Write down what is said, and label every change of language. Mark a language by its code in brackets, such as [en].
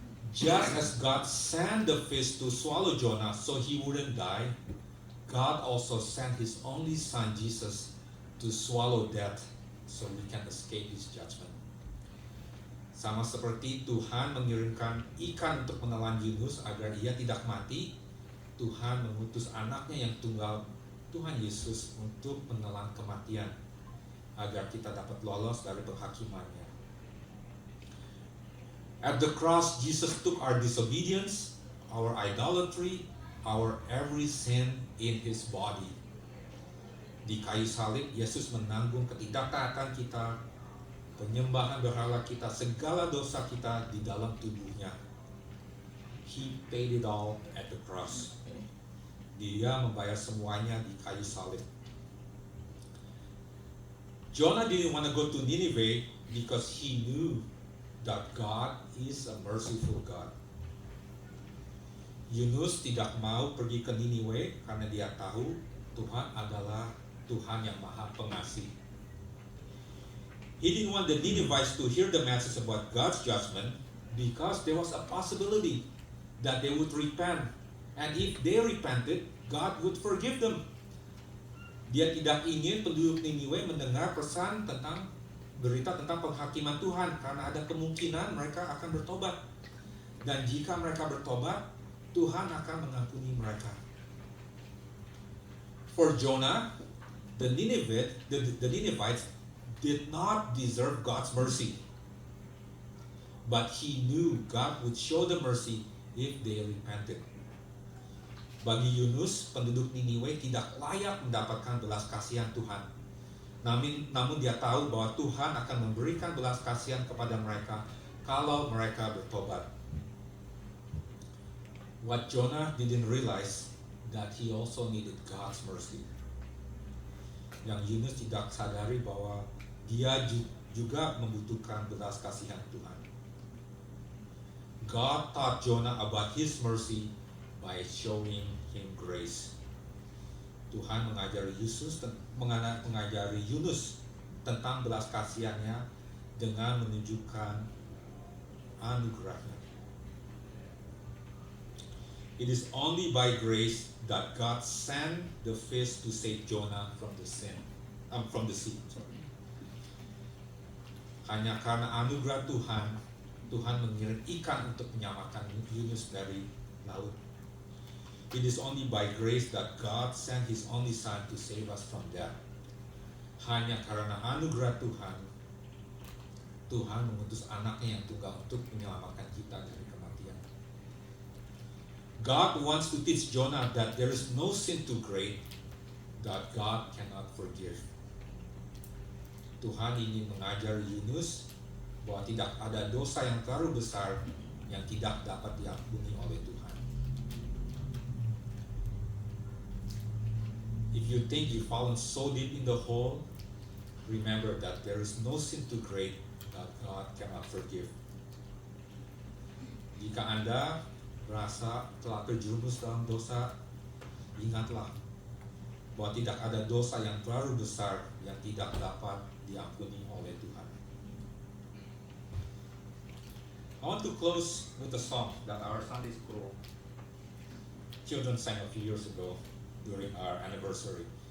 [en] Just as God sent the fish to swallow Jonah so he wouldn't die, God also sent his only son Jesus to swallow death so we can escape his judgment. [id] Sama seperti Tuhan mengirimkan ikan untuk menelan Yunus agar ia tidak mati, Tuhan mengutus anaknya yang tunggal, Tuhan Yesus, untuk menelan kematian agar kita dapat lolos dari penghakimannya. [en] At the cross, Jesus took our disobedience, our idolatry, our every sin in his body. [id] Di kayu salib, Yesus menanggung ketidaktaatan kita, penyembahan berhala kita, segala dosa kita di dalam tubuhnya. [en] He paid it all at the cross. [id] Dia membayar semuanya di kayu salib. [en] Jonah didn't want to go to Nineveh because he knew that God is a merciful God. [id] Yunus tidak mau pergi ke Niniwe karena dia tahu Tuhan adalah Tuhan yang Maha Pengasih. [en] He didn't want the Ninevites to hear the message about God's judgment because there was a possibility that they would repent, and if they repented, God would forgive them. [id] Dia tidak ingin penduduk Niniwe mendengar pesan tentang berita tentang penghakiman Tuhan karena ada kemungkinan mereka akan bertobat. Dan jika mereka bertobat, Tuhan akan mengampuni mereka. [en] For Jonah, the Ninevites did not deserve God's mercy. But he knew God would show them mercy if they repented. [id] Bagi Yunus, penduduk Niniwe tidak layak mendapatkan belas kasihan Tuhan. Namun dia tahu bahwa Tuhan akan memberikan belas kasihan kepada mereka kalau mereka bertobat. [en] What Jonah didn't realize that he also needed God's mercy. [id] Yang Yunus tidak sadari bahwa dia juga membutuhkan belas kasihan Tuhan. [en] God taught Jonah about his mercy by showing him grace. [id] Tuhan mengajari Yunus tentang belas kasihannya dengan menunjukkan anugerahnya. [en] It is only by grace that God sent the fish to save Jonah from the from the sea. Sorry. [id] Hanya karena anugerah Tuhan, Tuhan mengirim ikan untuk menyelamatkan Yunus dari laut. [en] It is only by grace that God sent His only Son to save us from death. [id] Hanya karena anugerah Tuhan, Tuhan mengutus anaknya yang tunggal untuk menyelamatkan kita dari kematian. [en] God wants to teach Jonah that there is no sin too great that God cannot forgive. [id] Tuhan ingin mengajar Yunus bahwa tidak ada dosa yang terlalu besar yang tidak dapat diampuni oleh Tuhan. [en] If you think you've fallen so deep in the hole, remember that there is no sin too great that God cannot forgive. [id] Jika Anda merasa telah terjerumus dalam dosa, ingatlah bahwa tidak ada dosa yang terlalu besar yang tidak dapat diampuni oleh Tuhan. [en] I want to close with a song that our Sunday school children sang a few years ago during our anniversary.